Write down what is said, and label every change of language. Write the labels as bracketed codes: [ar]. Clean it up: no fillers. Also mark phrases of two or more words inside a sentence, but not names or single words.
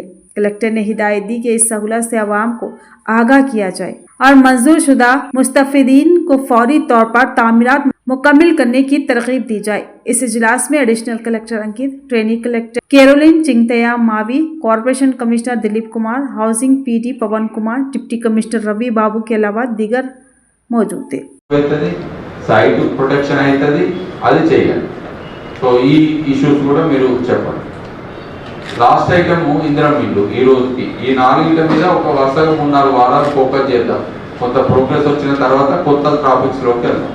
[ur] کلکٹر نے ہدایت دی کہ اس سہولت سے عوام کو آگاہ کیا جائے اور منظور شدہ مستفیدین کو فوری طور پر تعمیرات مکمل کرنے کی ترغیب دی جائے۔ اس اجلاس میں ایڈیشنل کلکٹر انکت، ٹریننگ کلکٹر کیرولین چنگتیا ماوی، کارپوریشن کمشنر دلیپ کمار، [en] housing PD [ur] پون کمار، ڈپٹی کمشنر روی بابو کے علاوہ دیگر موجود تھے۔ [en] site protection [te] అవుతుంది, అది చేయాలి. సో ఈ ఇష్యూస్ కూడా మీరు చెప్పండి. [en] last item [te] ఇందిరం ఇల్లు ఈ రోజుకి ఈ 4 ఇళ్ళ మీద ఒక వరుసగా 3-4 వారాలు ఫోకస్ చేద్దాం. కొంత ప్రోగ్రెస్ వచ్చిన తర్వాత కొత్త టాపిక్స్ లోకి వెళ్దాం.